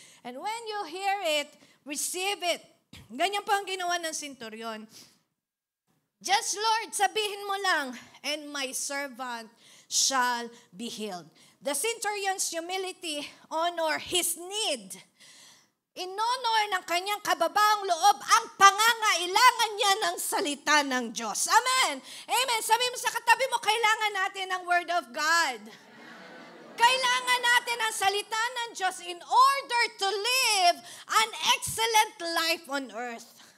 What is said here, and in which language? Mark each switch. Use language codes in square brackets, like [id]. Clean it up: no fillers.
[en] And when you hear it, receive it. [tl] Ganyan po ang ginawa ng centurion. [en] Just, Lord, [tl] sabihin mo lang, [en] and my servant shall be healed. The centurion's humility honor his need. [tl] Inonor ng kanyang kababaang loob ang pangangailangan niya ng salita ng Diyos. Amen. Amen. Sabi mo sa katabi mo, kailangan natin ang Word of God. Kailangan natin ang salita ng Diyos [en] in order to live an excellent life on earth.